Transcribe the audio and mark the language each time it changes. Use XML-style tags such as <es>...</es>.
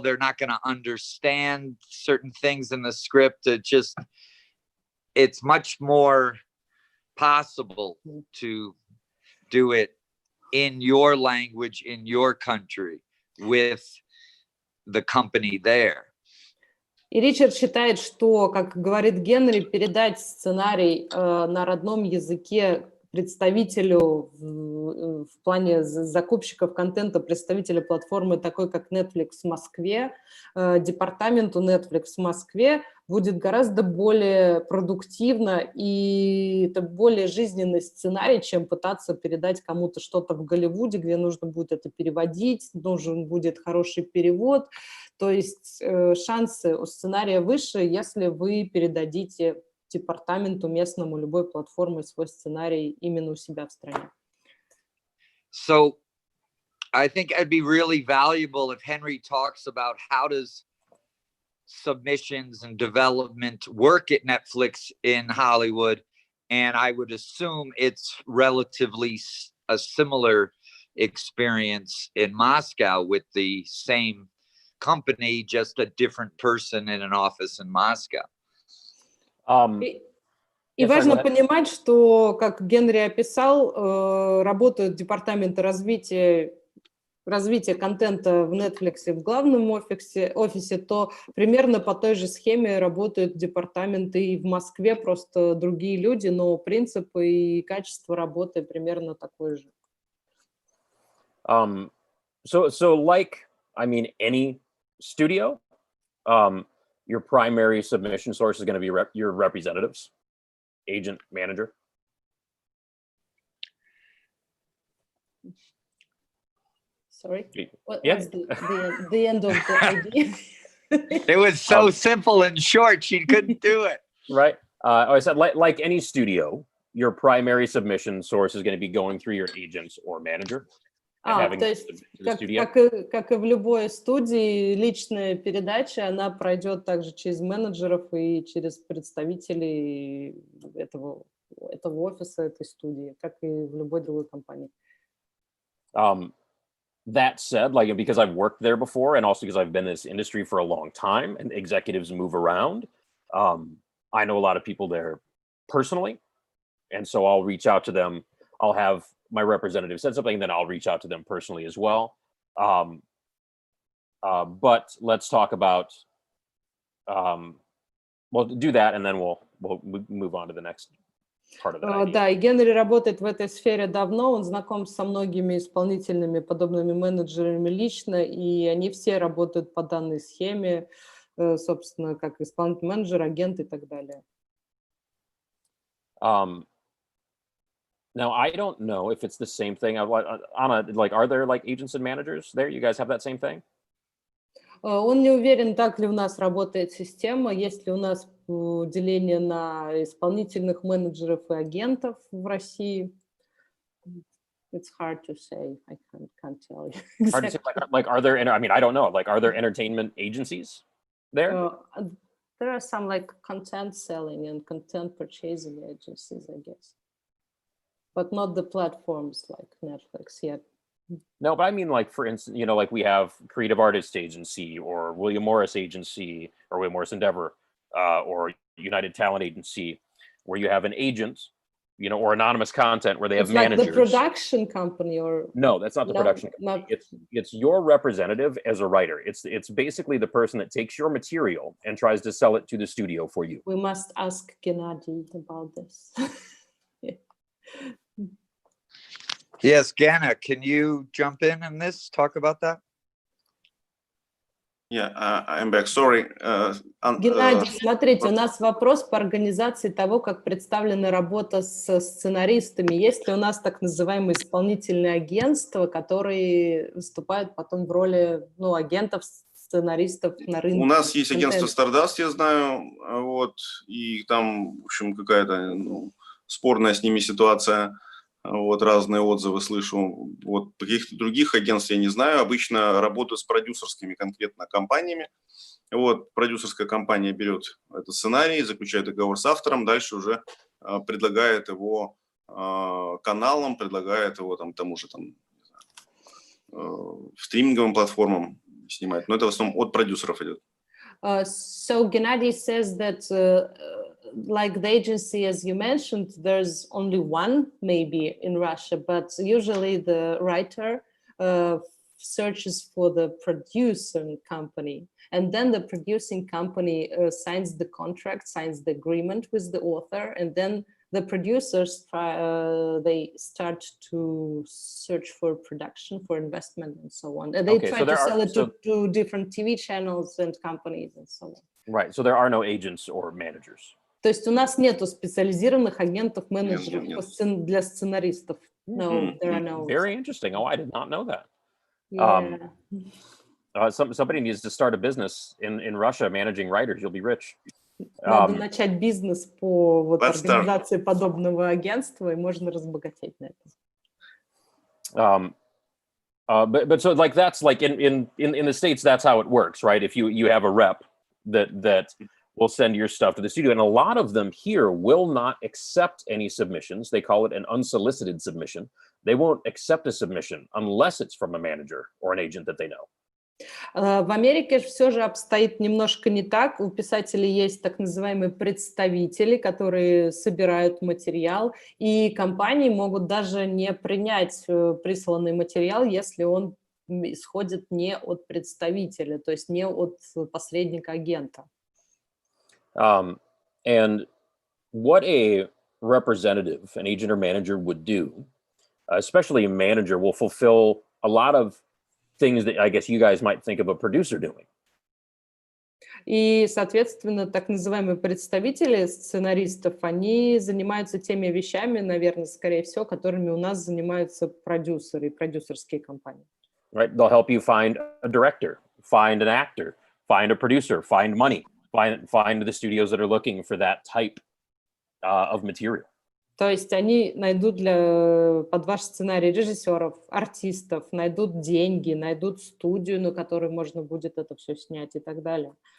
<en>They're not gonna understand certain things in the script. It's much more possible to do it in your language, in your country, with the company there.</en> <ru>И Ричард считает, что, как говорит Генри, передать сценарий на родном языке представителю в плане закупщиков контента, представителя платформы такой, как Netflix в Москве, департаменту Netflix в Москве будет гораздо более продуктивно и это более жизненный сценарий, чем пытаться передать кому-то что-то в Голливуде, где нужно будет это переводить, нужен будет хороший перевод. То есть шансы у сценария выше, если вы передадите департаменту местному любой платформы свой сценарий именно у себя в стране.</ru> <en>So I think it'd be really valuable if Henry talks about how does submissions and development work at Netflix in Hollywood. And I would assume it's relatively a similar experience in Moscow with the same company, just a different person in an office in Moscow.</en> <ru>И важно понимать, что, как Генри описал, работают департаменты развития контента в Netflix в главном офисе, то примерно по той же схеме работают департаменты и в Москве, просто другие люди, но принципы и качество работы примерно такое же.</ru> <en>So like, I mean, any studio, your primary submission source is going to be your representatives, agent, manager. Sorry? What's Yeah. the end of the idea? It was so simple and short, she couldn't do it. Right. I said, like any studio, your primary submission source is going to be going through your agents or manager.</en> <ru>То есть, как и в любой студии, личная передача, она пройдет также через менеджеров и через представителей этого офиса, этой студии, как и в любой другой компании.</ru> <en>That said, like, because I've worked there before and also because I've been in this industry for a long time and executives move around, I know a lot of people there personally. And so I'll reach out to them. I'll have my representative said something, then I'll reach out to them personally as well. But let's talk about, we'll do that and then we'll move on to the next part of that.</en> <ru>Да, и Генри работает в этой сфере давно, он знаком со многими исполнительными подобными менеджерами лично, и они все работают по данной схеме, собственно, как исполнительный менеджер, агент и так далее.</ru> <en>Now, I don't know if it's the same thing. Anna, like, are there like agents and managers there? You guys have that same thing?</en> <ru>Он не уверен, так ли у нас работает система, есть ли у нас деление на исполнительных менеджеров и агентов в России.</ru> <en>It's hard to say. I can't tell you. Hard to say, like, are there? I mean, I don't know. Like, are there entertainment agencies there? There are some like content selling and content purchasing agencies, I guess. But not the platforms like Netflix yet. No, but I mean, like, for instance, you know, like we have Creative Artists Agency or William Morris Agency or William Morris Endeavor or United Talent Agency, where you have an agent, you know, or anonymous content where they have managers. Like the production company or? No, that's not the production company. It's your representative as a writer. It's basically the person that takes your material and tries to sell it to the studio for you. We must ask Gennady about this. Yes, Ganna, can you jump in on this? Talk about that? Yeah, I'm back. Sorry.</en> <ru>Геннадий, смотрите, у нас вопрос по организации того, как представлена работа с сценаристами. Есть ли у нас так называемые исполнительные агентства, которые выступают потом в роли, ну, агентов, сценаристов на рынке? У нас есть агентство Stardust, я знаю, вот, и там, в общем, какая-то спорная с ними ситуация. Вот, разные отзывы слышу. Вот, каких-то других агентств я не знаю. Обычно работаю с продюсерскими конкретно компаниями. Вот, продюсерская компания берет этот сценарий, заключает договор с автором, дальше уже предлагает его каналам, предлагает его там, тому же там, стриминговым платформам снимать. Но это в основном от продюсеров идет.</ru> <en>So Gennady says that like the agency, as you mentioned, there's only one maybe in Russia, but usually the writer searches for the producing company, and then the producing company signs the contract, signs the agreement with the author, and then the producers they start to search for production, for investment, and so on. And they try to sell it to different TV channels and companies and so on. Right. So there are no agents or managers.</en> <ru>То есть у нас нету специализированных агентов, менеджеров для сценаристов.</ru> <en>No, there are no. Very interesting. Oh, I did not know that. Yeah. Somebody needs to start a business in Russia managing writers. You'll be rich.</en> <ru>Надо начать бизнес по вот организации подобного агентства, и можно разбогатеть на этом.</ru> <en>But so like that's like in the States, that's how it works, right? If you have a rep that will send your stuff to the studio, and a lot of them here will not accept any submissions. They call it an unsolicited submission. They won't accept a submission unless it's from a manager or an agent that they know.</en> <ru>В Америке все же обстоит немножко не так. У писателей есть так называемые представители, которые собирают материал, и компании могут даже не принять присланный материал, если он исходит не от представителя, то есть не от посредника-агента.</ru> <en>And what a representative, an agent or manager would do, especially a manager, will fulfill a lot of things that I guess you guys might think of a producer doing.</en> <ru>И, соответственно, так называемые представители сценаристов, они занимаются теми вещами, наверное, скорее всего, которыми у нас занимаются продюсеры, продюсерские компании.</ru> <en>Right? They'll help you find a director, find an actor, find a producer, find money, find the studios that are looking for that type of material.</en> <ru>То есть они найдут под ваш сценарий режиссеров, артистов, найдут деньги, найдут студию, на которой можно будет это все снять и так далее.</ru>